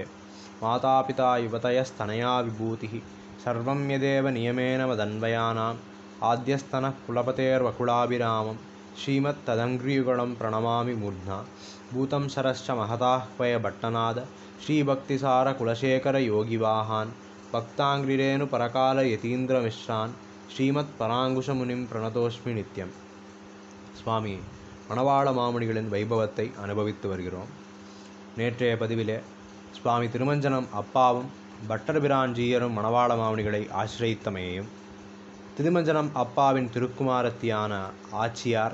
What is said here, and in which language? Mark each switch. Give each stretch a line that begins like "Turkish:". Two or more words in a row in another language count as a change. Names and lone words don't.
Sanskrit: मातापिता युवतयस्तनया विभूतिः सर्वं यदेव नियमेन मदन्वयानाम् आद्यस्तनः कुलपतेर्वकुलाभिरामं श्रीमत्तदङ्घ्रियुगलं प्रणमामि मूर्ध्ना भूतं शरश्च महताह्वयभट्टनाद श्रीभक्तिसारकुलशेखरयोगिवाहान् भक्ताङ्घ्रिरेणुपरकालयतीन्द्रमिश्रान् श्रीमत्पराङ्कुशमुनिं प्रणतोस्मि नित्यं.
Tamil: சுவாமி மணவாள மாமுனிகளின் வைபவத்தை அனுபவித்து வருகிறோம். நேற்றைய பதிவிலே சுவாமி திருமஞ்சனம் அப்பாவும் பட்டர்பிரான்ஜீயரும் மணவாள மாமுனிகளை ஆசிரியத்தமையையும், திருமஞ்சனம் அப்பாவின் திருக்குமாரத்தியான ஆச்சியார்